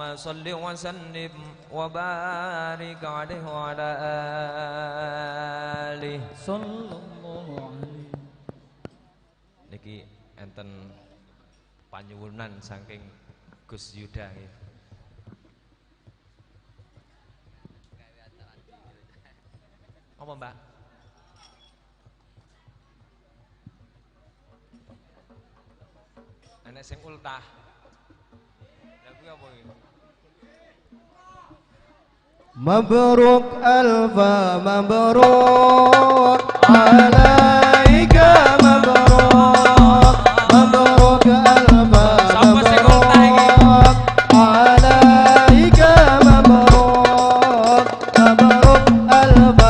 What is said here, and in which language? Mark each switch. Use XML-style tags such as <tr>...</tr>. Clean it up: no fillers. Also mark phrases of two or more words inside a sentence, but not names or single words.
<ar>صل وسلم وبارك عليه وعلى آله صلى الله عليه.</ar> <jv>Niki enten panyuwunan saking Gus Yuda nggih. Apa Mbak? Enek sing ultah. Lah kuwi apa iki?</jv> <ar>مبروك ألف مبروك عليك مبروك مبروك ألف مبروك عليك مبروك مبروك ألف</ar>